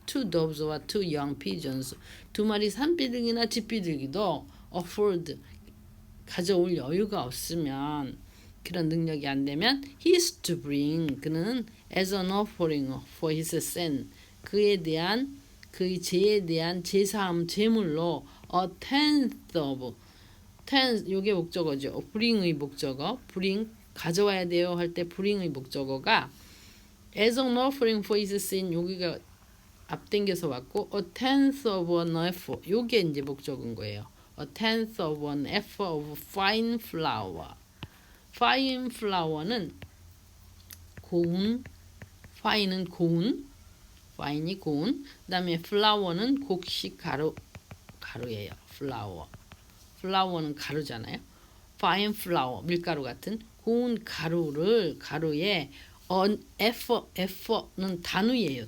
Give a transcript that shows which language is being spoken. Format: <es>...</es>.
<ko>2 doves와</ko> <en>2 young pigeons</en> <ko>2 마리 산비둘기나 집비둘기도 afford 가져올 여유가 없으면 그런 능력이 안 되면</ko> <en>he is to bring</en> <ko>그는</ko> <en>as an offering for his sin</en> <ko>그에 대한 그의 죄에 대한 제사함 제물로</ko> <en>a tenth of tenth</en> <ko>요게 목적어죠. bring의 목적어 bring 가져와야 돼요 할 때 bring의 목적어가</ko> <en>as an offering for his sin</en> <ko>여기가 앞당겨서 왔고</ko> <en>a tenth of an ephah</en> <ko>요게 이제 목적인 거예요.</ko> <en>a tenth of an ephah of fine flour</en> <ko>fine flour는 고운 fine은 고운 fine이 고운 그 다음에 flour는 곡식 가루예요. flour는 가루잖아요. fine flour 밀가루 같은 고운 가루에 ephah는 단위예요.</ko>